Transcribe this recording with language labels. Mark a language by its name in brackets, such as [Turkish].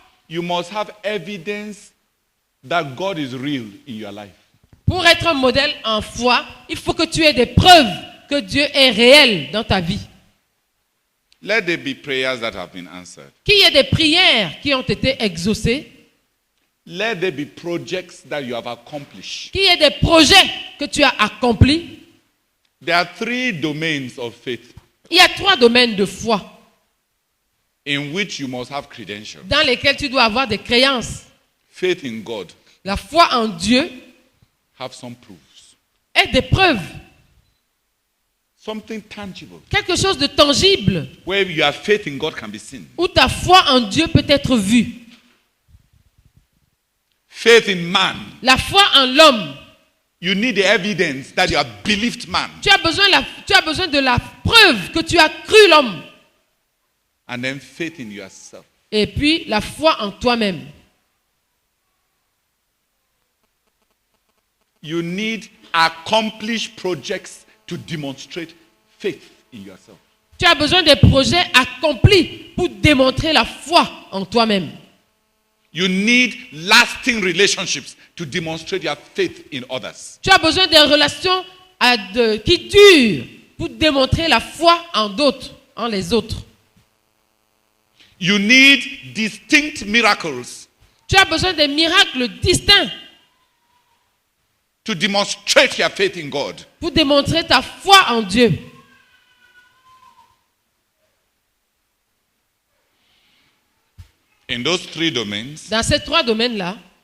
[English] You must have evidence that God is real in your life. [French] Pour être un modèle en foi, il faut que tu aies des preuves que Dieu est réel dans ta vie. [English] Let there be prayers that have been answered. [French] Qu'il y ait des prières qui ont été exaucées. [English] Let there be projects that you have accomplished. [French] Qu'il y ait des projets que tu as accomplis. [English] There are 3 domains of faith [French] Il y a 3 domaines de foi [English] in which you must have credentials. [French] dans lesquels tu dois avoir des créances. [English] Faith in God, [French] La foi en Dieu [English] have some proofs. [French] est des preuves. [English] Something tangible. [French] Quelque chose de tangible [English] Where your faith in God can be seen. [French] où ta foi en Dieu peut être vue. [English] Faith in man. [French] La foi en l'homme. [English] You need the evidence that you have believed man. [French] Tu as besoin de la preuve que tu as cru l'homme. [English] And then faith in yourself. [French] Et puis la foi en toi-même. [English] You need accomplished projects to demonstrate faith in yourself. [French] Tu as besoin des projets accomplis pour démontrer la foi en toi-même. [English] You need lasting relationships to demonstrate your faith in others. [French] Tu as besoin des relations qui durent pour démontrer la foi en d'autres, en les autres. [English] You need distinct miracles [French] Tu as besoin des miracles distincts [English] to demonstrate your faith in God. [French] pour démontrer ta foi en Dieu. [English] In those three domains, [French] Dans ces trois domaines-là,